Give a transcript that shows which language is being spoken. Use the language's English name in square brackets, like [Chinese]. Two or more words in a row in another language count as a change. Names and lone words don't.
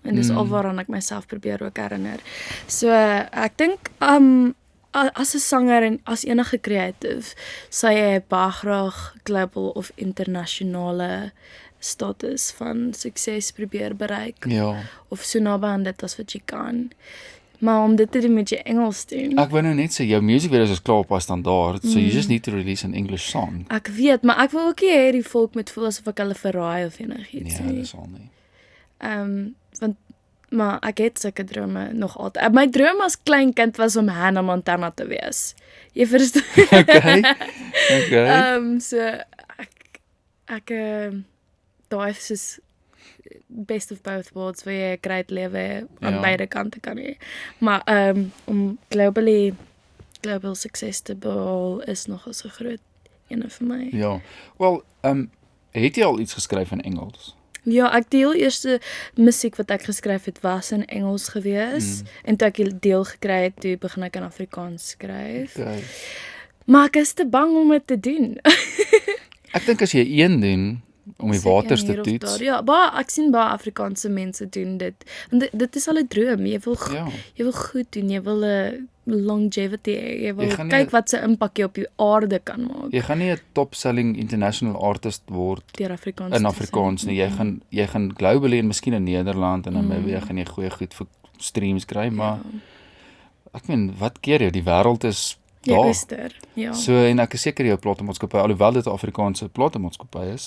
[Afrikaans] En dis alwaaraan ek myself probeer ook herinner. So ek dink as 'n sanger en as enige creative, sal jy baie graag global of internasionale status van sukses probeer bereik. Ja. Of so naby aan dit as wat jy kan. Maar om dit te doen met jy Engels doen. Ek wou nou net sê jou [English] music videos [Afrikaans] is klaar op haar standaard, [English] so you just need to release an English song. [Afrikaans] Ek weet, maar ek wil ook nie hê die volk moet voel asof ek hulle verraai of enigiets Nee, nie. dis al nie. Maar ek het sulke drome nog altyd. My droom as klein kind was om Hannah Montana te wees. Jy verstaan? Okay. So ek daai is soos [English] best of both worlds [Afrikaans] waar jy 'n great lewe aan Ja. beide kante kan hê. Maar om [English] global success [Afrikaans] te behaal is nogal so groot ene vir my. Ja. Wel, het jy al iets geskryf in Engels? Ja, ek deel eerste musiek wat ek geskryf het was in Engels gewees en toe ek die deel gekry het, toe begin ek in Afrikaans skryf. Okay. Maar ek is te bang om dit te doen. Ek dink as jy een doen om die Seker waters te hier of toets. daar. Ja, ek sien baie Afrikaanse mense doen dit. Want dit is al 'n droom. Jy wil goed doen, jy wil 'n longevity hê. Jy wil gaan nie- kyk wat se impak jy op die aarde kan maak Jy gaan nie 'n [English] top-selling international artist [Afrikaans] word deur Afrikaans. in te Afrikaans sê. nie. Jy gaan globally en miskien in Nederland en Namibië gaan jy goeie goed vir streams kry, maar ek meen, wat keer jy? Die wêreld is Jy daar. oester. Ja. So en ek is seker jou platemaatskappy, alhoewel dit 'n Afrikaanse platemaatskappy is,